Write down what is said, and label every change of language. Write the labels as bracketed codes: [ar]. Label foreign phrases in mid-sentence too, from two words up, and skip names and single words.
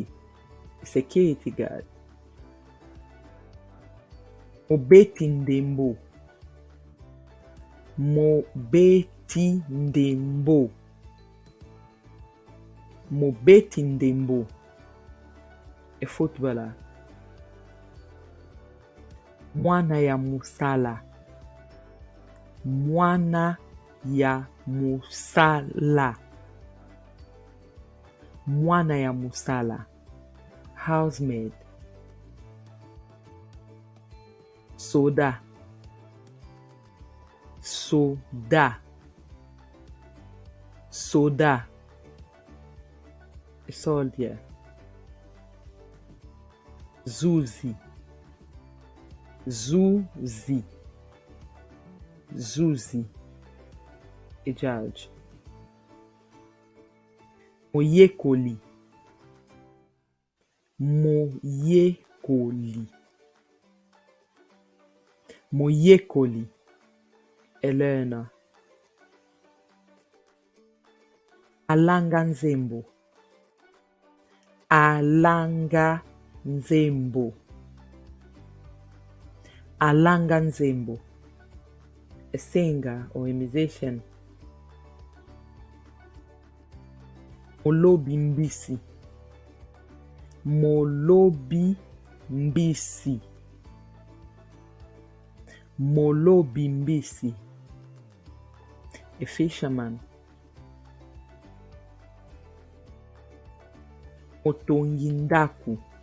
[en] Security guard. Mobetindembo. [ln] Mobetindembo. Mobetindembo. [en] A footballer. [ln] Mwana ya musala. Mwana ya musala. Mwana ya musala. [en] Housemaid. Soda. [ln] Soda. Soda. [en] A soldier. [ln] Zuzi. Zuzi. Zuzi. [en] A judge. Moyekoli. [ln] Moyekoli. Moyekoli. [en] A learner. [ln] Alanga nzembo. Alanga nzembo. Alanga nzembo. [en] a singer or a musician. [ln] Molobi mbisi. Molobi mbisi. Molobi mbisi. [en] A fisherman. [ln] Motongi ndaku.